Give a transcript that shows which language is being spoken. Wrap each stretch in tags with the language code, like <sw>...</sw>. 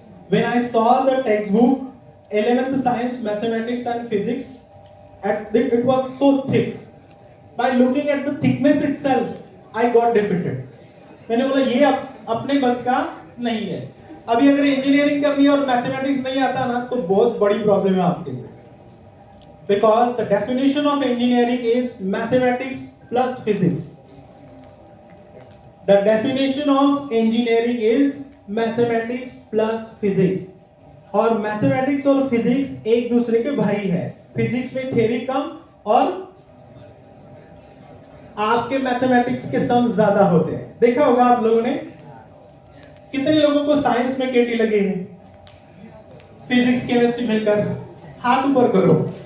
<en>When I saw the textbook 11th science mathematics and physics, it was so thick. By looking at the thickness itself, I got defeated.</en> <hi>मैंने बोला ये अपने बस का नहीं है. अभी अगर इंजीनियरिंग करनी है और मैथमेटिक्स नहीं आता ना, तो बहुत बड़ी प्रॉब्लम है आपके लिए.</hi> <en>Because the definition of engineering is mathematics plus physics. The definition of engineering is mathematics plus physics.</en> <hi>और मैथमेटिक्स और फिजिक्स एक दूसरे के भाई है. फिजिक्स में थ्योरी कम और आपके मैथमेटिक्स के सम ज्यादा होते हैं. देखा होगा आप लोगों ने. कितने लोगों को साइंस में केटी लगी है? फिजिक्स केमिस्ट्री मिलकर हाथ ऊपर करो.</hi>